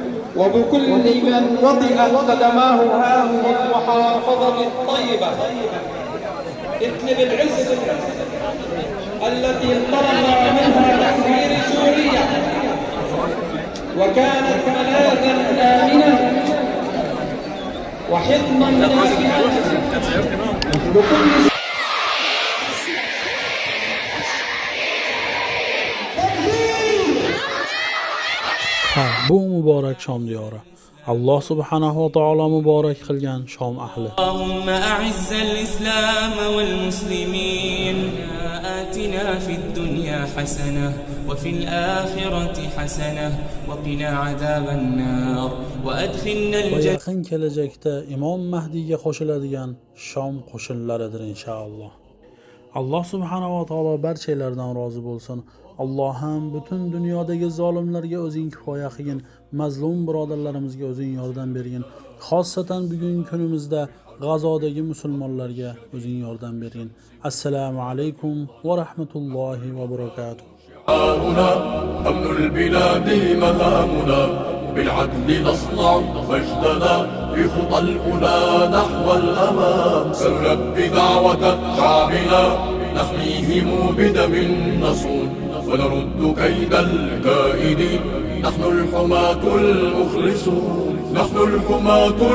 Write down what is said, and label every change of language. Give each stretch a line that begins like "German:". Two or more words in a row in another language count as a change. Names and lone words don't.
Arabic: وبكل من وطئت قدماه هذه المحافظة الطيبة إدلب العز التي انطلق منها تحرير سوريا وكانت ملاذا آمنا وحضنا دافئا لكل
Uzbek: bu muborak shom diyori.
Arabic: الله سبحانه وتعالى
Uzbek: muborak qilgan shom ahli.
Arabic: اللهم أعز الإسلام والمسلمين آتنا في الدنيا حسنة وفي الآخرة حسنة وقنا عذاب النار وأدخلنا Va الجنة.
Uzbek: yaqin kelajakda Imom Mahdiyga qo'shiladigan shom qo'shinlaridir inshaalloh.
Arabic: الله سبحانه وتعالى
Uzbek: barchalardan rozi bo'lsin. Alloh ham butun dunyodagi zolimlarga o'zing kifoya qilgin, mazlum birodarlarimizga o'zing yordam bergin. Xossatan bugungi kunimizda G'azodagi musulmonlarga o'zing yordam bergin.
Arabic: السلام عليكم ورحمة الله وبركاته. أمن البلاد مهامنا بالعدل نصنع مجدنا في خطى الأولى نحو الأمام سنلبي دعوة شعبنا نحميهم بدم نصون ونرد كيد الكائدين نحن الحماة المخلصون نحن الحماة